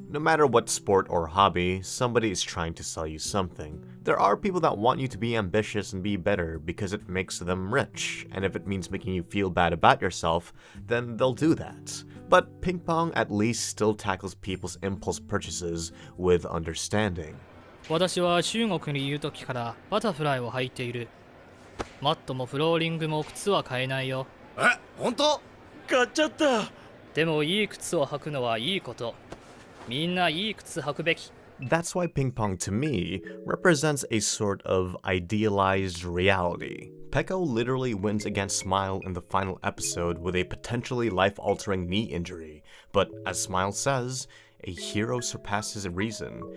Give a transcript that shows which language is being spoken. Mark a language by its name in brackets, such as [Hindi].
[English] No matter what sport or hobby, somebody is trying to sell you something. There are people that want you to be ambitious and be better because it makes them rich, and if it means making you feel bad about yourself, then they'll do that. But Ping Pong at least still tackles people's impulse purchases with understanding. [Japanese] 私は中国にいる時からバタフライを履いている。マットもフローリングも靴は買えないよ。え、本当？買っちゃった。でもいい靴を履くのはいいこと。みんないい靴履くべき。 [English] That's why Ping Pong to me represents a sort of idealized reality. Peko literally wins against Smile in the final episode with a potentially life-altering knee injury, but as Smile says, a hero surpasses reason.